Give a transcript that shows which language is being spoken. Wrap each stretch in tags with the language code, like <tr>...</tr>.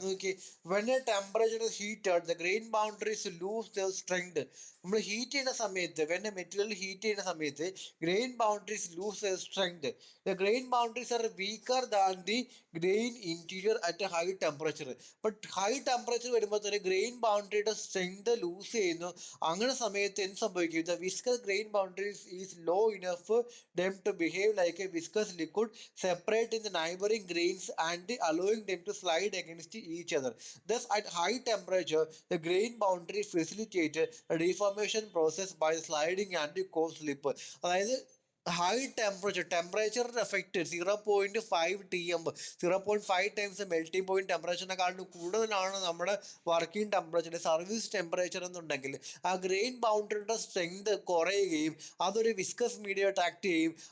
<en>നോക്കി, when a temperature is heated the grain boundaries lose the strength.</en> <ml>നമ്മൾ heat ചെയ്യുന്ന സമയത്ത്,</ml> <en>When a material heat ചെയ്യുന്ന സമയത്ത് grain boundaries lose the strength. The grain boundaries are weaker than the grain interior at high temperature.</en> <ml>But high temperature വരുമ്പോൾ തന്നെ grain ബൗണ്ടറിയുടെ strength loose ചെയ്യുന്നു. അങ്ങനെ സമയത്ത് എന്ത് സംഭവിക്കും,</ml> <en>The viscous grain boundaries is low enough them to behave like a viscous liquid, separate in the neighboring grains and allowing them to slide against each other. Thus, at high temperature, the grain boundary facilitates the deformation process by sliding and cause slip.</en> <ml>അതായത് high ടെമ്പറേച്ചറിന്റെ effect 0.5 0.5 times melting point ടെമ്പറേച്ചറിനെക്കാളും കൂടുതലാണ് നമ്മുടെ working temperature, service temperature എന്നുണ്ടെങ്കിൽ ആ grain ബൗണ്ടറിയുടെ strength കുറയുകയും അതൊരു viscous മീഡിയമായിട്ട് act ചെയ്യും.</ml>